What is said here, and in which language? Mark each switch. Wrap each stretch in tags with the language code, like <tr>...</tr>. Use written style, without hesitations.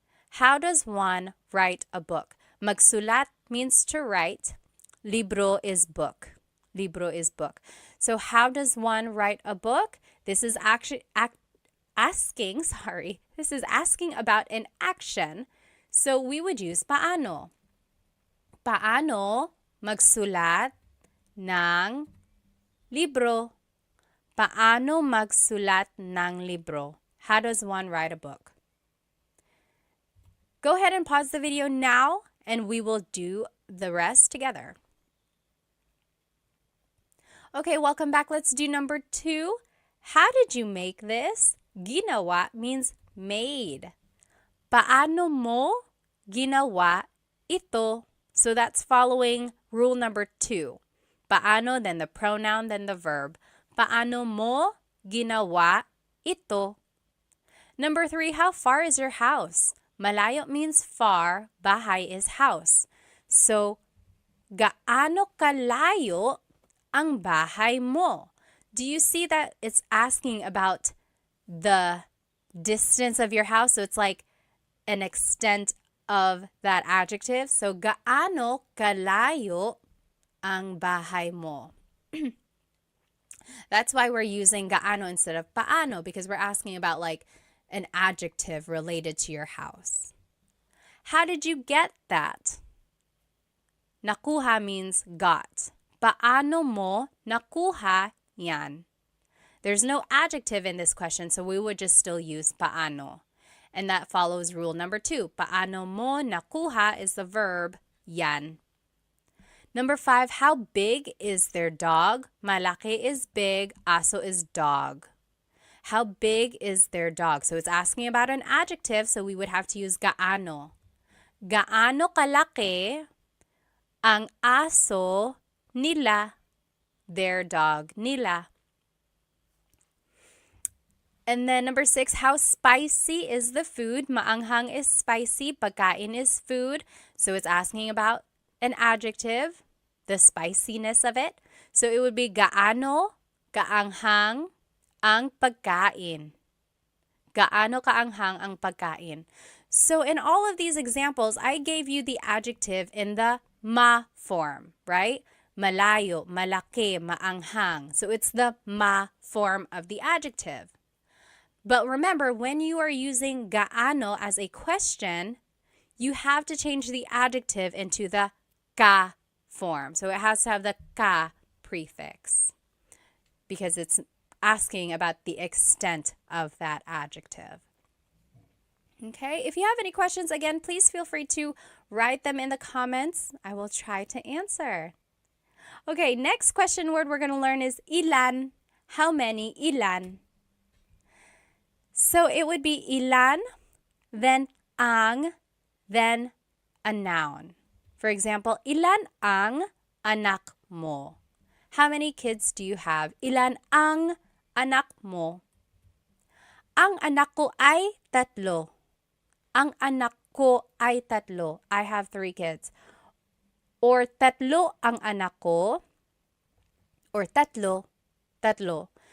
<en>How does one write a book? Magsulat means to write. Libro is book. Libro is book. So how does one write a book? This is actually asking about an action. So we would use paano.</en> <tl>Paano magsulat ng libro? Paano magsulat ng libro?</tl> <en>How does one write a book? Go ahead and pause the video now and we will do the rest together. Okay, welcome back. Let's do number 2. How did you make this?</en> <tl>Ginawa</tl> <en>means made.</en> <tl>Paano mo ginawa ito?</tl> <en>So that's following rule number 2. Paano, then the pronoun, then the verb.</en> <tl>Paano mo ginawa ito?</tl> <en>Number 3, how far is your house? Malayo means far, bahay is house.</en> <tl>So, gaano kalayo ang bahay mo?</tl> <en>Do you see that it's asking about the distance of your house? So it's like an extent of that adjective.</en> <tl>So, gaano kalayo ang bahay mo?</tl> <en>That's why we're using gaano instead of paano, because we're asking about like an adjective related to your house. How did you get that? Nakuha means got.</en> <tl>Paano mo nakuha yan?</tl> <en>There's no adjective in this question, so we would just still use paano. And that follows rule number 2.</en> <tl>Paano mo nakuha</tl> <en>is the verb yan. Number 5, how big is their dog? Malaki is big, aso is dog. How big is their dog? So it's asking about an adjective, so we would have to use gaano.</en> <tl>Gaano kalaki ang aso nila,</tl> <en>their dog</en> <tl>nila.</tl> <en>And then number 6, how spicy is the food? Maanghang is spicy, pagkain is food. So it's asking about an adjective, the spiciness of it.</en> <tl>So it would be gaano kaanghang ang pagkain. Gaano kaanghang ang pagkain.</tl> <en>So in all of these examples, I gave you the adjective in the ma form, right? Malayo, malaki, maanghang. So it's the ma form of the adjective. But remember, when you are using gaano as a question, you have to change the adjective into the ka form. So it has to have the ka prefix because it's asking about the extent of that adjective. Okay, if you have any questions, again, please feel free to write them in the comments. I will try to answer. Okay, next question word we're going to learn is ilan. How many? Ilan. So it would be ilan, then ang, then a noun. For example,</en> <tl>ilan ang anak mo?</tl> <en>How many kids do you have?</en> <tl>Ilan ang anak mo? Ang anak ko ay tatlo. Ang anak ko ay tatlo.</tl> <en>I have 3 kids.</en> <tl>Or tatlo ang anak ko. Or tatlo.</tl>